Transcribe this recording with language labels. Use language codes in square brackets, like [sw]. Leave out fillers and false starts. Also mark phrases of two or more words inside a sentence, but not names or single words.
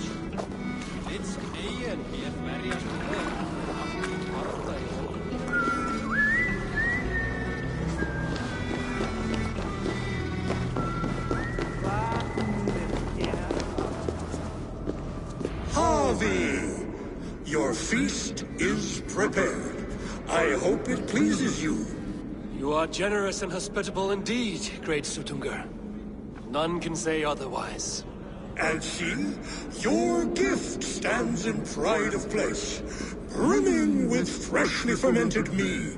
[en] Litsk eigi en mér verjast höf, aftur harða í Harvey! Your feast is prepared. I hope it pleases you. You are generous and hospitable indeed, great Suttungr. None can say otherwise. And see, your gift stands in pride of place, brimming with freshly fermented mead.